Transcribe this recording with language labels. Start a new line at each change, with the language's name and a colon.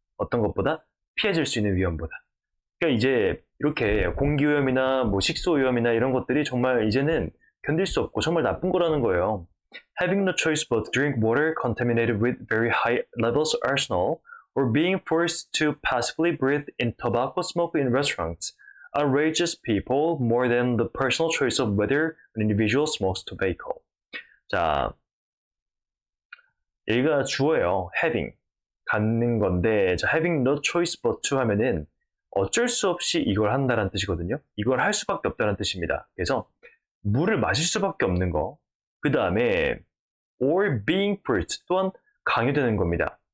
Korean: 어떤 것보다 피해질 수 있는 위험보다. 그러니까 이제 이렇게 공기오염이나 뭐 식수오염이나 이런 것들이 정말 이제는 견딜 수 없고 정말 나쁜 거라는 거예요.
English: Having no choice but to drink water contaminated with very high levels of arsenic or being forced to passively breathe in tobacco smoke in restaurants outrages people more than the personal choice of whether an individual smokes tobacco.
Korean: 자, 얘가 주어예요. having, 갖는 건데, 자,
English: having no choice but to
Korean: 하면은 어쩔 수 없이 이걸 한다는 뜻이거든요. 이걸 할 수밖에 없다는 뜻입니다. 그래서 물을 마실 수밖에 없는 거. 그 다음에
English: or being forced
Korean: 또한 강요되는 겁니다.